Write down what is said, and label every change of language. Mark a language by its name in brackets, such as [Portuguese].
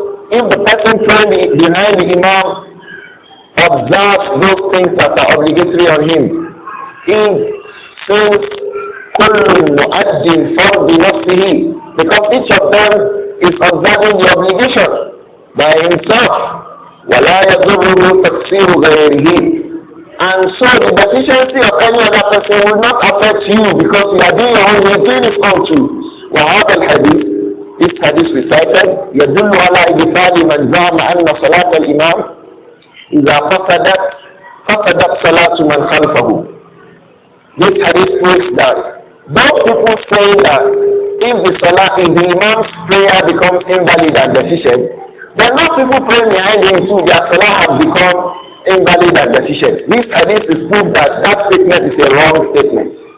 [English] If the person praying behind the Imam observes those things that are obligatory on him, if since [Arabic] كل مؤد فرض نفسه, [English] because each of them is observing the obligation by himself, [Arabic] ولا يضره تقصير غيره, [English] and so the deficiency of any other person will not affect you because you are doing your own, you are doing it all too. [Arabic] وهذا الحديث, [English] this hadith recited, [Arabic] يدل على إبطال من زعم أن صلاة الإمام إذا فسدت صلاة من خلفه. [English] This hadith proves that those people say that if the Imam's prayer becomes invalid and deficient, then those people praying behind him too, their salah has become invalid and deficient. This hadith is proof that that statement is a wrong statement.